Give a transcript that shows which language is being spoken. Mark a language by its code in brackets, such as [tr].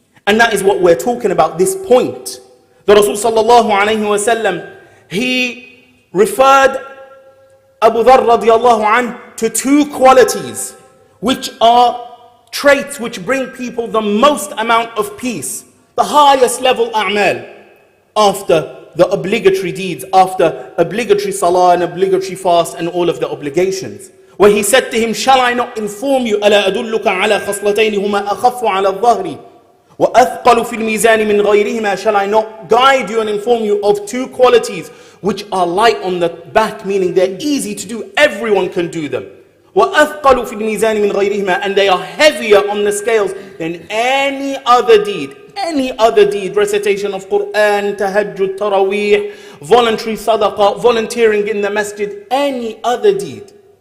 [en] And that is what we're talking about, this point. The Rasul sallallahu alayhi wa sallam, he referred Abu Dharr radiallahu anh to two qualities which are traits which bring people the most amount of peace, the highest level a'mal, after the obligatory deeds, after obligatory salah and obligatory fast and all of the obligations. Where he said to him, "Shall I not inform you, [ar] ألا أدلك على خصلتين هما أخف على الظهر وأثقل في الميزان من غيرهما?" [en] Shall I not guide you and inform you of two qualities which are light on the back, meaning they're easy to do, everyone can do them. [ar] وَأَثْقَلُ فِي الْمِيزَانِ مِنْ غَيْرِهِمَا, [en] and they are heavier on the scales than any other deed. Any other deed, recitation of Qur'an, tahajjud, taraweeh, voluntary sadaqah, volunteering in the masjid, any other deed.